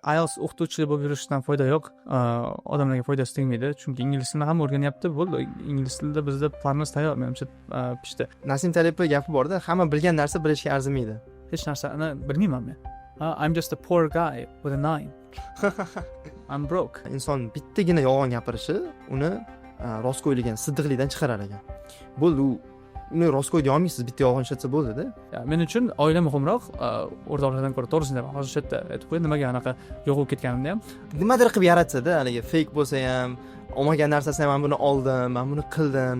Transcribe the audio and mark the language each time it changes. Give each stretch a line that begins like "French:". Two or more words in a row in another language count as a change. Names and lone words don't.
Uzbek: IELTS o'qituvchi bo'lib yurishdan foyda yo'q. Odamlarga foydasi tegmaydi. Chunki ingliz tilini ham o'rganyapti. Bo'ldi. Ingliz tilida bizda planimiz tayyor, menimcha pishdi. Nasim Talibov gapi borda, hamma bilgan narsa bilishga arzimaydi. Hech narsani bilmayman men.
English: I'm just a poor guy with a 9. I'm broke.
Uzbek: Inson bittagina yolg'on gapirishi uni rostgo'ylikdan, siddiqlikdan chiqarar ekan. Bo'ldi, uni rostgo'y deya olmaysiz, bitta yolg'on ishlatsa bo'ldi-da. Men uchun oila muhimroq. O'rtoqlardan ko'ra to'g'risini ham hozir shu yerda aytib qo'y, nimaga anaqa yo'q bo'lib ketganimni ham. Nimadir qilib yaratsa-da, haligi fake bo'lsa ham, olmagan narsasini ham men buni oldim, men buni qildim.